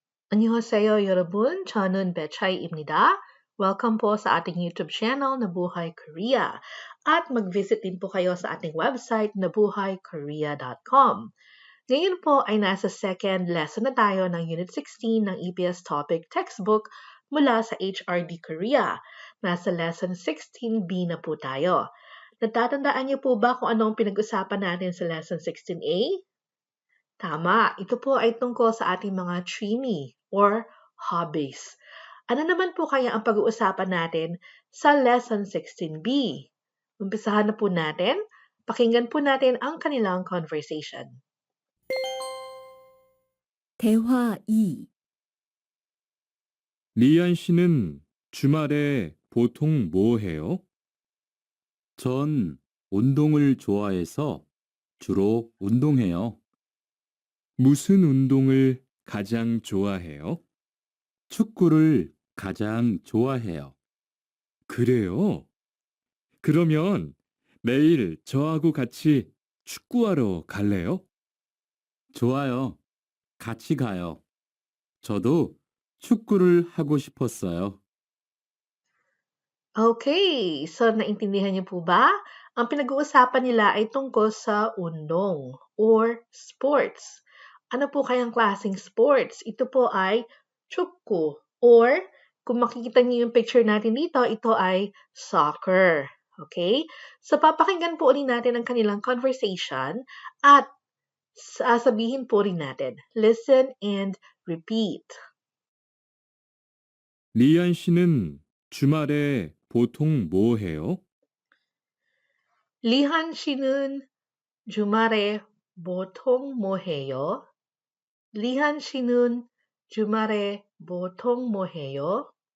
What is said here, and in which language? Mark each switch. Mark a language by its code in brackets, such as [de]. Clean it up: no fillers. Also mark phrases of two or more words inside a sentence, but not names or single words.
[ko] 안녕하세요, 여러분. 저는 Betchy입니다. [tl] Welcome po sa ating [en] YouTube channel [tl] na Buhay Korea. At mag-visit din po kayo sa ating website na buhaykorea.com. Ngayon po ay nasa [en] second lesson [tl] na tayo ng Unit 16 ng EPS Topic Textbook mula sa HRD Korea. Nasa Lesson 16B na po tayo. Natatandaan niyo po ba kung anong pinag-usapan natin sa Lesson 16A? Tama, ito po ay tungkol sa ating mga trini or hobbies. Ano naman po kaya ang pag-uusapan natin sa Lesson 16B? Umpisahan na po natin. Pakinggan po natin ang kanilang conversation. [ko] 대화 2. 리안 씨는 주말에 보통 뭐 해요? 전 운동을 좋아해서 주로 운동해요. 무슨 운동을 가장 좋아해요? 축구를 가장 좋아해요. 그래요? 그러면 내일 저하고 같이 축구하러 갈래요? 좋아요. 같이 가요. 저도 축구를 하고 싶었어요. [en] Okay, so [tl] naintindihan niyo po ba? Ang pinag-uusapan nila ay tungkol sa undong or sports. Ano po kayang klaseng sports? Ito po ay chukku or kung makikita niyo yung picture natin dito, ito ay soccer. Okay? So papakinggan po ulit natin ang kanilang conversation at sasabihin po rin natin. [en] Listen and repeat. [ko] 리안 씨는 주말에 보통 뭐 해요? 리한 씨는 주말에 보통 뭐 해요? 리한 씨는 주말에 보통 뭐 해요?